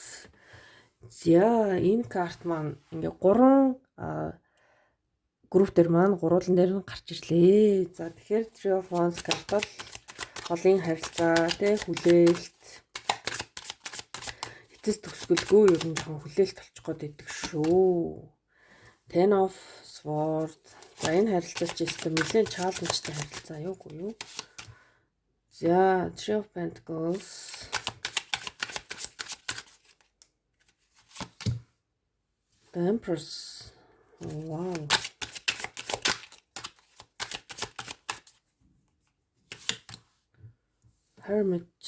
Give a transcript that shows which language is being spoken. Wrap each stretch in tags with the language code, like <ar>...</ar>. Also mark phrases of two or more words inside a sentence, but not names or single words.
<mn>За энэ карт маань ингээ 3 групп дээр маань гурван дээр нь гарч ирлээ. За тэгэхээр Three of Wands карт бол холын харилцаа, тэ хүлээлт. Эцэс төгсгөлгүй ер нь жоохон хүлээлт олчих гээд идэг шүү. Ten of Swords. За энэ харилцаа ч гэсэн нэлээд чаленжтай харилцаа юугүй юу? За Three of Pentacles. The Empress. Wow. Hermit.</mn>